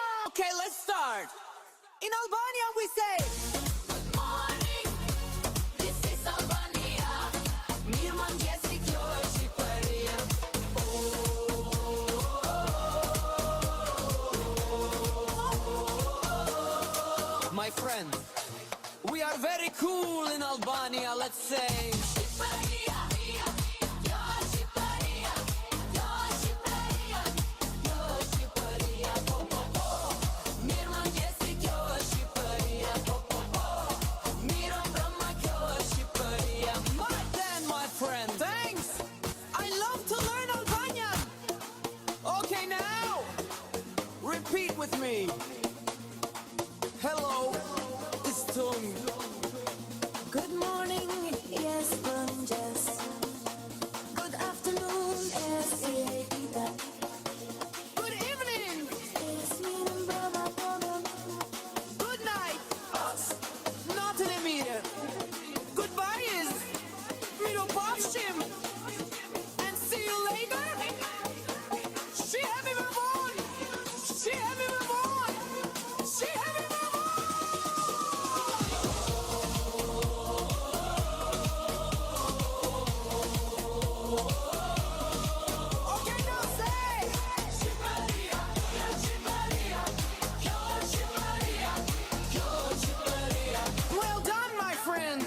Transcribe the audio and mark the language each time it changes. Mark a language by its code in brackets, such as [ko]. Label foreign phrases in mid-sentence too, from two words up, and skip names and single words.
[en] Okay, let's start. In Albania we say Good morning, this is Albania. [sq] Mirë mëngjesi, kjo është Shqipëria. [en] my friend. We are very cool in Albania, let's say. [sq] Shqipëria, kjo është Shqipëria. Kjo është Shqipëria. Kjo është Shqipëria. Po po po. Mirë mëngjesi, kjo është Shqipëria. Po po po. Mirë mbrëma, kjo është Shqipëria. [en] But then, my friend, thanks. I love to learn Albanian. Okay, now repeat with me. Hello, it's Tony. Good morning, yes, mëngjes. Good afternoon, yes, dita. Good evening. Yes, [sq] mirë mbrëma, po [en] Good night. [sq] Natën e mirë. [en] Goodbye is miropafshim. And see you later. [sq] Shihemi me vonë. Shihemi me vonë. Shihemi me vonë. [en] Okay, now say. Well done, my friend.